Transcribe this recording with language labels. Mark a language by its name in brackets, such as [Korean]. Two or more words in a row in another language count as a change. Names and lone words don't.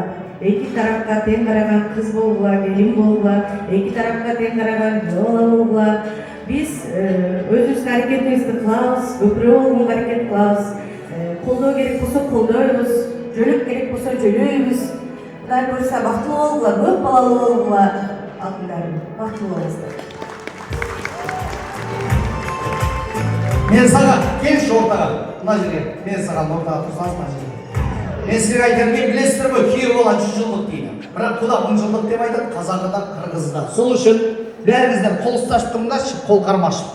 [Kyrgyz] Эки тарапка тең караган кыз болгула, келин болгула, эки тарапка тең караган бала болгула. Биз өзүбүздүн аракетибизди кылабыз, көпүрө болгонго аракет кылабыз. Колдоо керек болсо колдойбуз, жөлөк керек болсо жөлөйбүз. Кудай буйрса бактылуу болгула, көп балалуу болгула. Алтындарым, бактылуу болуңуздар. [Kazakh] Мен саған, келші ортаға, мына жерге, мен саған ортаға тұрсаңыз мына жерге. Мен сізге айтарым, мен білесіздер ғой, күйеу бала 100 жылдық дейді. Бірақ құда 1000 жылдық деп айтады, қазағыда, қырғызда. Сол үшін бәріңізден қол ұстасып тұрыңдаршы, қол қармашып.